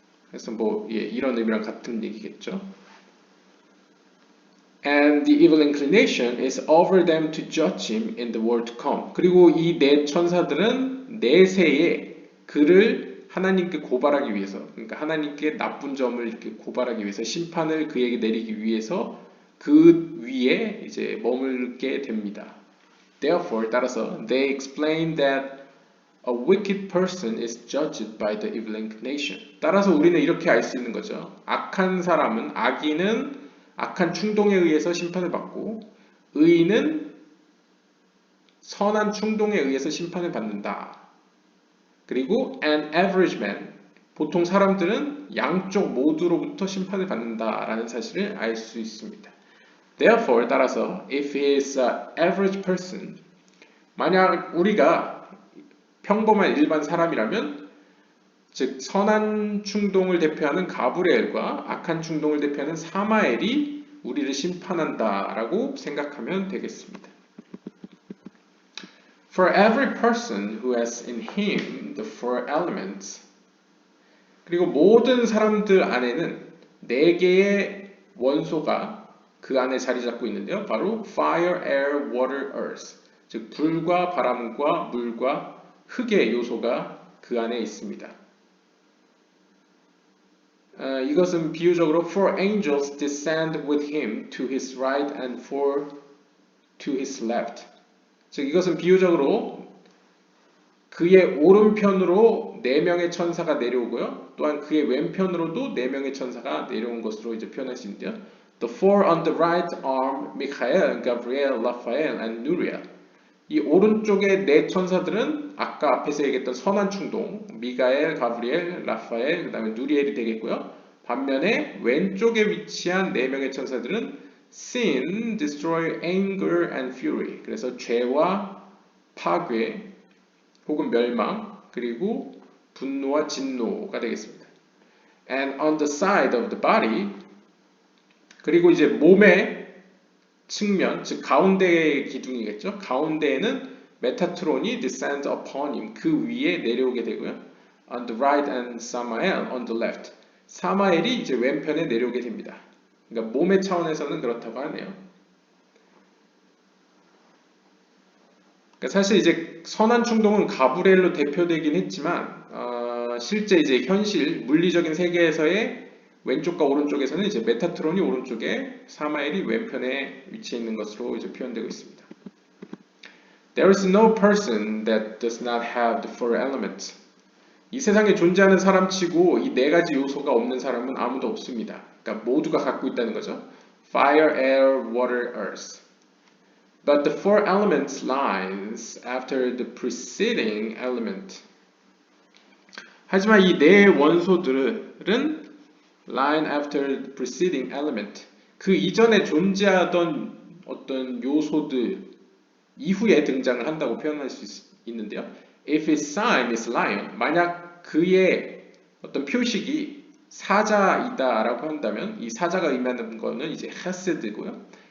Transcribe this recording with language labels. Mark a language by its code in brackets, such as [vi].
[ko] 그래서 이런 의미랑 같은 얘기겠죠. [en] And the evil inclination is over them to judge him in the world to come. [ko] 그리고 이 4 천사들은 내세에 그를 하나님께 고발하기 위해서, 그러니까 하나님께 나쁜 점을 이렇게 고발하기 위해서 심판을 그에게 내리기 위해서 그 위에 이제 머물게 됩니다. [en] Therefore, [ko] 따라서 [en] they explain that a wicked person is judged by the evil inclination. [ko] 따라서 우리는 이렇게 알 수 있는 거죠. 악한 사람은, 악인은 악한 충동에 의해서 심판을 받고 의인은 선한 충동에 의해서 심판을 받는다. 그리고 [en] an average man, [ko] 보통 사람들은 양쪽 모두로부터 심판을 받는다라는 사실을 알 수 있습니다. [en] Therefore, [ko] 따라서 [en] if he is an average person, [ko] 만약 우리가 평범한 일반 사람이라면, 즉 선한 충동을 대표하는 가브리엘과 악한 충동을 대표하는 사마엘이 우리를 심판한다라고 생각하면 되겠습니다. [en] For every person who has in him the four elements. [ko] 그리고 모든 사람들 안에는 4개의 원소가 그 안에 자리 잡고 있는데요. 바로 [en] fire, air, water, earth. [ko] 즉 불과 바람과 물과 흙의 요소가 그 안에 있습니다. 이것은 비유적으로 [en] four angels descend with him to his right and four to his left. [ko] 즉 이것은 비유적으로 그의 오른편으로 4명의 천사가 내려오고요. 또한 그의 왼편으로도 4명의 천사가 내려온 것으로 이제 표현할 수 있는데요. [en] The four on the right are Michael, Gabriel, Raphael, and Uriel. [ko] 이 오른쪽의 4 천사들은 아까 앞에서 얘기했던 선한 충동, 미가엘, 가브리엘, 라파엘, 그 다음에 누리엘이 되겠고요. 반면에 왼쪽에 위치한 4명의 천사들은 [en] sin, destroy, anger, and fury. [ko] 그래서 죄와 파괴 혹은 멸망, 그리고 분노와 진노가 되겠습니다. [en] And on the side of the body, [ko] 그리고 이제 몸의 측면, 즉 가운데의 기둥이겠죠. 가운데에는 메타트론이 [en] descend upon him, [ko] 그 위에 내려오게 되고요. [en] On the right and Samael on the left. [ko] 사마엘이 이제 왼편에 내려오게 됩니다. 그러니까 몸의 차원에서는 그렇다고 하네요. 그러니까 사실 이제 선한 충동은 가브리엘로 대표되긴 했지만 실제 이제 현실 물리적인 세계에서의 왼쪽과 오른쪽에서는 이제 메타트론이 오른쪽에 사마엘이 왼편에 위치해 있는 것으로 이제 표현되고 있습니다. [en] There is no person that does not have the four elements. [ko] 이 세상에 존재하는 사람치고 이 네 가지 요소가 없는 사람은 아무도 없습니다. 그러니까 모두가 갖고 있다는 거죠. [en] Fire, air, water, earth. But the four elements lies after the preceding element. [ko] 하지만 이 네 원소들은 [en] line after the preceding element. [ko] 그 이전에 존재하던 어떤 요소들 이후에 등장을 한다고 표현할 수 있는데요. [en] If his sign is lion, [ko] 만약 그의 어떤 표식이 사자이다라고 한다면 이 사자가 의미하는 거는 이제 헤세드고요.